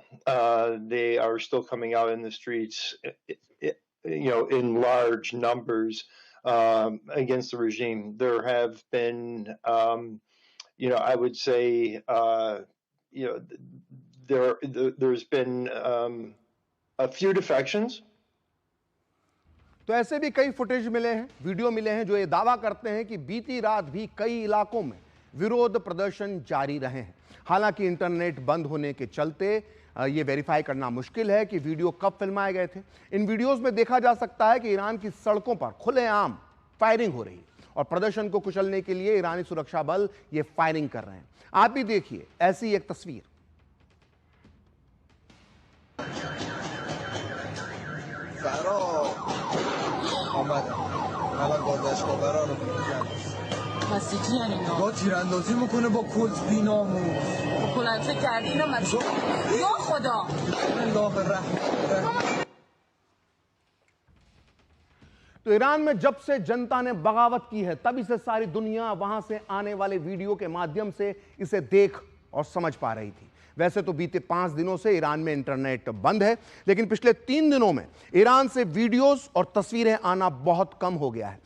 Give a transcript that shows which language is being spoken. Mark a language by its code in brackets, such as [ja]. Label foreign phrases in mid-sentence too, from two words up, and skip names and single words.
[en] They are still coming out in the streets, in large numbers against the regime. There have been, I would say, there's been a few defections. [hi] तो ऐसे भी कई फुटेज मिले हैं, वीडियो मिले हैं जो ये दावा करते हैं कि बीती रात भी कई इलाकों में विरोध प्रदर्शन जारी रहे हैं। हालांकि इंटरनेट बंद होने के चलते ये वेरीफाई करना मुश्किल है कि वीडियो कब फिल्माए गए थे। इन वीडियोस में देखा जा सकता है कि ईरान की सड़कों पर खुलेआम फायरिंग हो रही है और प्रदर्शन को कुचलने के लिए ईरानी सुरक्षा बल ये फायरिंग कर रहे हैं। आप भी देखिए ऐसी एक तस्वीर। [fa] با تیراندازی میکنه با کلت بیناموس با کلت کردی اینا من یا خدا [ar] الله الرحمن। [hi] तो ईरान में जब से जनता ने बगावत की है तभी से सारी दुनिया वहां से आने वाले वीडियो के माध्यम से इसे देख और समझ पा रही थी। वैसे तो बीते 5 दिनों से ईरान में इंटरनेट बंद है, लेकिन पिछले 3 दिनों में ईरान से वीडियोस और तस्वीरें आना बहुत कम हो गया है।